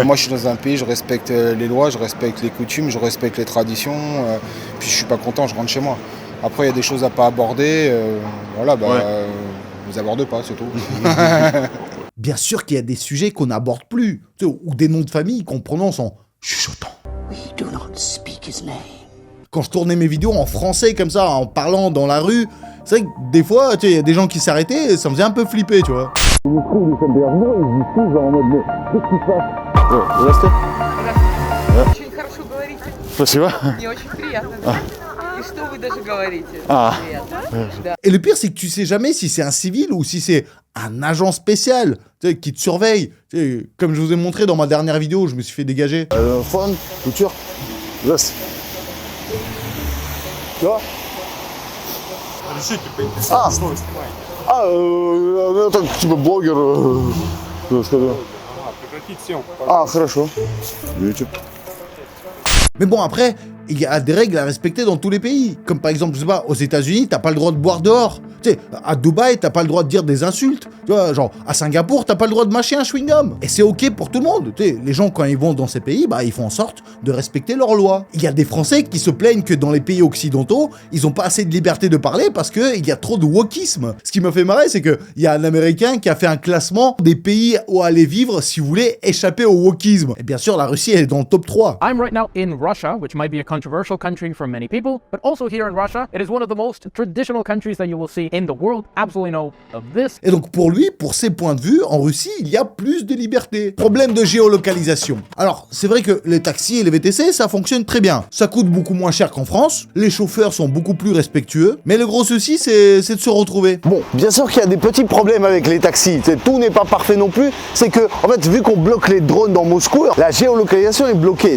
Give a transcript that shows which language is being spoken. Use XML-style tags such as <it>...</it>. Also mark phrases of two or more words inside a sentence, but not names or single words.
<fr>Moi, je suis dans un pays, je respecte les lois, je respecte les coutumes, je respecte les traditions. Puis, je suis pas content, je rentre chez moi. Après, il y a des choses à pas aborder. Voilà, bah, vous abordez pas, c'est tout. Bien sûr qu'il y a des sujets qu'on n'aborde plus, ou des noms de famille qu'on prononce en chuchotant.</fr> <en>We do not speak his name.</en> <fr>Quand je tournais mes vidéos en français comme ça, en parlant dans la rue, c'est vrai que des fois, il y a des gens qui s'arrêtaient et ça me faisait un peu flipper, tu vois. Ils nous trouvent, nous sommes des Argois, ils disent tous genre en mode, mais qu'est-ce qui se passe?</fr> <ru>Здравствуйте. Очень хорошо говорите. Спасибо. Мне очень приятно. И Ah.</ru> <fr>Et le pire, c'est que tu sais jamais si c'est un civil ou si c'est un agent spécial, tu sais, qui te surveille. Tu sais, comme je vous ai montré dans ma dernière vidéo, je me suis fait dégager. Phone, couture, laisse. Tu vois?</fr> <ru>Это типа блогер. Хорошо. YouTube.</ru> <fr>Mais bon, après, il y a des règles à respecter dans tous les pays. Comme par exemple, je sais pas, aux États-Unis, t'as pas le droit de boire dehors. Tu sais, à Dubaï, t'as pas le droit de dire des insultes. Tu vois, genre, à Singapour, t'as pas le droit de mâcher un chewing-gum. Et c'est ok pour tout le monde. Tu sais, les gens, quand ils vont dans ces pays, bah, ils font en sorte de respecter leurs lois. Il y a des Français qui se plaignent que dans les pays occidentaux, ils ont pas assez de liberté de parler parce qu'il y a trop de wokisme. Ce qui me fait marrer, c'est qu'il y a un Américain qui a fait un classement des pays où aller vivre si vous voulez échapper au wokisme. Et bien sûr, la Russie, elle est dans le top 3.</fr> <en>I'm right now in Russia, which might be a controversial country for many people, but also here in Russia, it is one of the most traditional countries that you will see in the world. Absolutely no of this.</en> <fr>Et donc pour lui, pour ses points de vue, en Russie, il y a plus de liberté. Problème de géolocalisation. Alors, c'est vrai que les taxis et les VTC, ça fonctionne très bien. Ça coûte beaucoup moins cher qu'en France, les chauffeurs sont beaucoup plus respectueux, mais le gros souci, c'est de se retrouver. Bon, bien sûr qu'il y a des petits problèmes avec les taxis, tout n'est pas parfait non plus, c'est que, en fait, vu qu'on bloque les drones dans Moscou, la géolocalisation est bloquée.</fr>